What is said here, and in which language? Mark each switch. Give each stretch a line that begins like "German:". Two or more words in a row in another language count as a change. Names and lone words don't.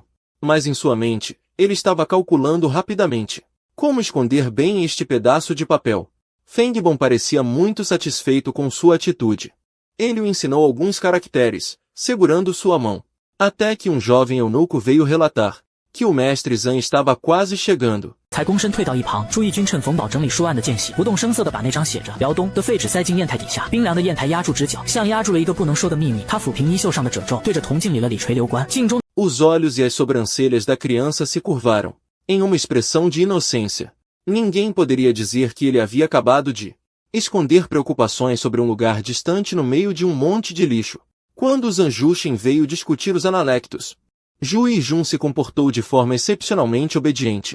Portuguese: Mas em sua mente, ele estava calculando rapidamente. Como esconder bem este pedaço de papel? Feng Bon parecia muito satisfeito com sua atitude. Ele o ensinou alguns caracteres, segurando sua mão. Até que um jovem eunuco veio relatar que o mestre Zhang estava quase chegando.
Chinese: 才躬身退到一旁，朱翊钧趁冯宝整理书案的间隙，不动声色地把那张写着辽东的废纸塞进砚台底下，冰凉的砚台压住直角，像压住了一个不能说的秘密。他抚平衣袖上的褶皱，对着铜镜理了理垂流关。镜中
Portuguese: Os olhos e as sobrancelhas da criança se curvaram, em uma expressão de inocência. Ninguém poderia dizer que ele havia acabado de esconder preocupações sobre um lugar distante no meio de um monte de lixo. Quando Zhang Juxin veio discutir os analectos, Ju Yijun se comportou de forma excepcionalmente obediente.